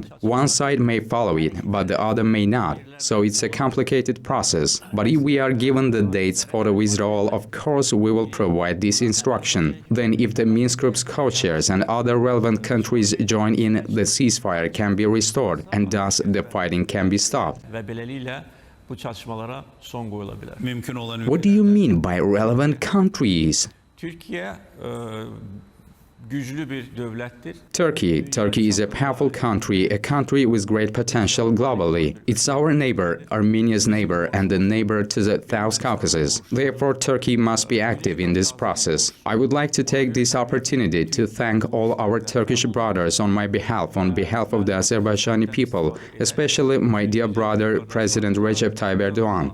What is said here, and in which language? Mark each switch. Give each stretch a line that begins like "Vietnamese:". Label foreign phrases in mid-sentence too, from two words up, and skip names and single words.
English: One side may follow it, but the other may not. So it's a complicated process. But if we are given the dates for the withdrawal, of course we will provide this instruction. Then if the Minsk Group's co-chairs and other relevant countries join in, the ceasefire can be restored and thus the fighting can be stopped.
Azerbaijani: Və beləliklə bu çatışmalara son qoyula bilər. Mümkün olan
English: What do you mean by relevant countries?
Azerbaijani: Türkiyə güclü bir dövlətdir.
English: Turkey is a powerful country, a country with great potential globally. It's our neighbor, Armenia's neighbor, and the neighbor to the South Caucasus. Therefore, Turkey must be active in this process. I would like to take this opportunity to thank all our Turkish brothers on my behalf, on behalf of the Azerbaijani people, especially my dear brother, President Recep Tayyip Erdogan.